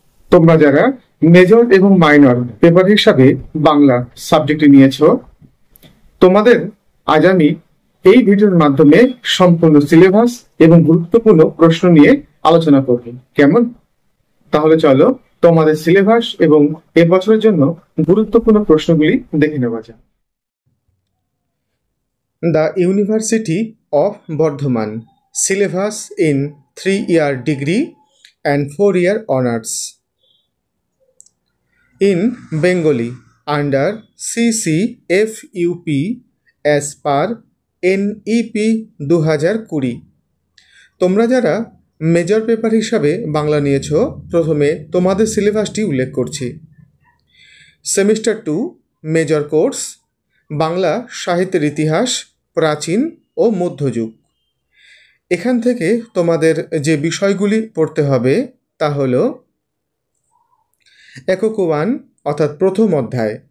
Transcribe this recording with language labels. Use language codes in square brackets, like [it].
[bn] তোমরা যারা মেজর এবং মাইনর পেপার হিসাবে বাংলা সাবজেক্টে নিয়েছো, তোমাদের আজ আমি এই ভিডিওর মাধ্যমে সম্পূর্ণ সিলেবাস এবং গুরুত্বপূর্ণ প্রশ্ন নিয়ে আলোচনা করব। কেমন? তাহলে চলো তোমাদের সিলেবাস এবং এবছরের জন্য গুরুত্বপূর্ণ প্রশ্নগুলি দেখে নেওয়া যাক। [en] The University of Bardhaman syllabus in 3-year degree and 4-year honors in Bengali under CCFUP as per NEP 2020। [bn] তোমরা যারা মেজর পেপার হিসাবে বাংলা নিয়েছো, প্রথমে তোমাদের সিলেবাসটি উল্লেখ করছি। সেমিস্টার 2 মেজর কোর্স বাংলা সাহিত্যের ইতিহাস, প্রাচীন ও মধ্যযুগ। এখান থেকে তোমাদের যে বিষয়গুলি পড়তে হবে তা হলো একক 1 অর্থাৎ প্রথম অধ্যায়।